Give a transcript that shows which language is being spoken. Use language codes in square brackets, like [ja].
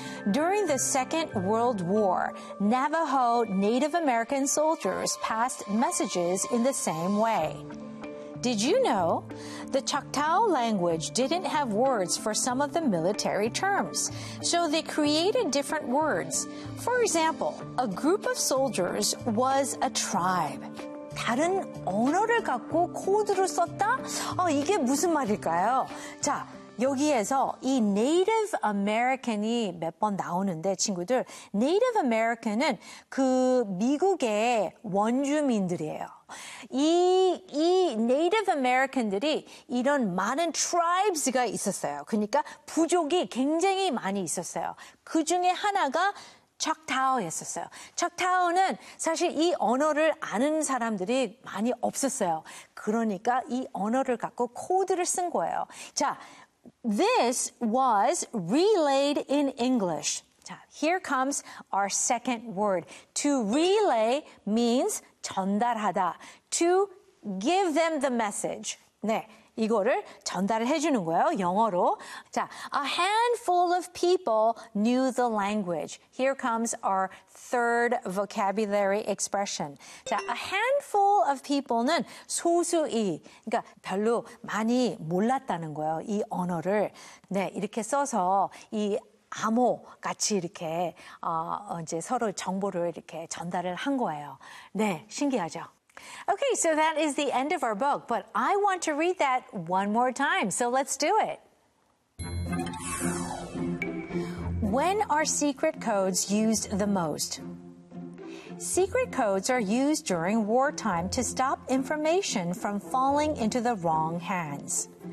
[en] During the Second World War, Navajo Native American soldiers passed messages in the same way. Did you know? The Choctaw language didn't have words for some of the military terms, so they created different words. For example, a group of soldiers was a tribe. [ko] 다른 언어를 갖고 코드를 썼다? 이게 무슨 말일까요? 자, 여기에서 이 Native American이 몇 번 나오는데 친구들 Native American은 그 미국의 원주민들이에요. 이 Native American들이 이런 많은 tribes가 있었어요. 그러니까 부족이 굉장히 많이 있었어요. 그 중에 하나가 척타오였었어요. 척타오는 사실 이 언어를 아는 사람들이 많이 없었어요. 그러니까 이 언어를 갖고 코드를 쓴 거예요. [en] 자, this was relayed in English. 자, here comes our second word. To relay means [ko] 전달하다. [en] To give them the message. [ko] 네, 이거를 전달을 해주는 거예요, 영어로. [en] 자, a handful of people knew the language. Here comes our third vocabulary expression. [ko] 자, [en] a handful of people [ko] 는 소수이, 그러니까 별로 많이 몰랐다는 거예요, 이 언어를. 네, 이렇게 써서 이 암호 같이 이렇게 이제 서로 정보를 이렇게 전달을 한 거예요. 네, 신기하죠? [en] Okay, so that is the end of our book, but I want to read that one more time, so let's do it. When are secret codes used the most? Secret codes are used during wartime to stop information from falling into the wrong hands.